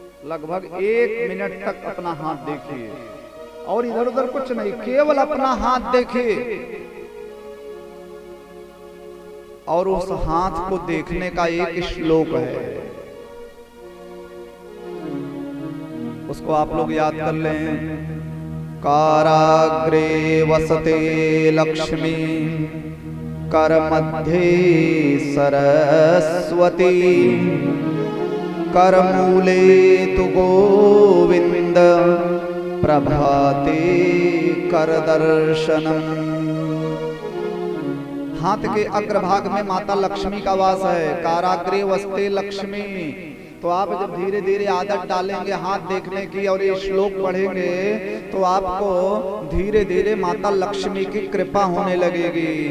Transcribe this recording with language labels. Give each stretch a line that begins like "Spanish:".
Hindi: लगभग 1 मिनट तक अपना हाथ देखिए और इधर उधर कुछ नहीं, केवल अपना हाथ देखिए। और उस हाथ को देखने का एक श्लोक है, उसको आप लोग याद कर लें।
Sanskrit: काराग्रे वसते लक्ष्मी, कर मध्ये सरस्वती, कर मूले तु गोविंद, प्रभाते कर दर्शनम।
Hindi: हाथ के अग्रभाग में माता लक्ष्मी का वास है।
Sanskrit: काराग्रे वसते लक्ष्मी।
Hindi: तो आप जब धीरे धीरे आदत डालेंगे हाथ देखने की और ये श्लोक पढ़ेंगे तो आपको धीरे धीरे माता लक्ष्मी की कृपा होने लगेगी।